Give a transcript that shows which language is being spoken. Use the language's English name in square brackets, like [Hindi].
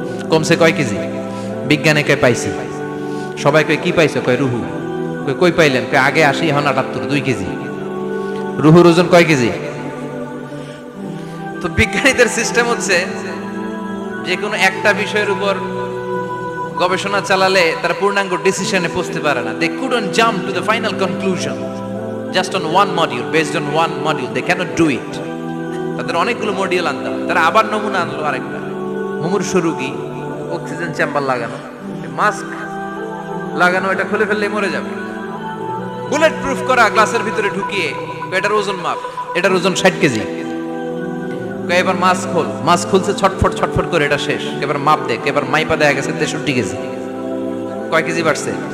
[Bangla] কমছে কয় কেজি? বিজ্ঞানে কয় পাইছি। সবাই কয় কি পাইছো? কয় রুহু। কই পাইলেন? কয় আগে 80, এখন 78, 2 কেজি। রুহুর ওজন কয় কেজি? তো বিজ্ঞানীদের সিস্টেম হচ্ছে যে কোনো একটা বিষয়ের উপর গবেষণা চালালে তারা পূর্ণাঙ্গ ডিসিশনে পৌঁছতে পারে না। [English] They couldn't jump to the final conclusion just on one module, based on one module. They cannot do it. [Bangla] তাদের অনেকগুলো মডিউল আনতে হবে। তারা আবার নমুনা আনলো আরেকটা। মুমূর্ষ রোগী, অক্সিজেন চেম্বার লাগানো, মাস্ক লাগানো, এটা খুলে ফেললে মরে যাবে। বুলেট প্রুফ করা গ্লাসের ভিতরে ঢুকিয়ে এটার ওজন মাপ, এটার ওজন 60 কেজি। এবার মাস্ক খোল, মাস্ক খুলছে ছটফট ছটফট করে, এটা শেষ। এবার মাপ দেখ, এবার মাইপা দেখা গেছে 63 কেজি। কয় কেজি বাড়ছে?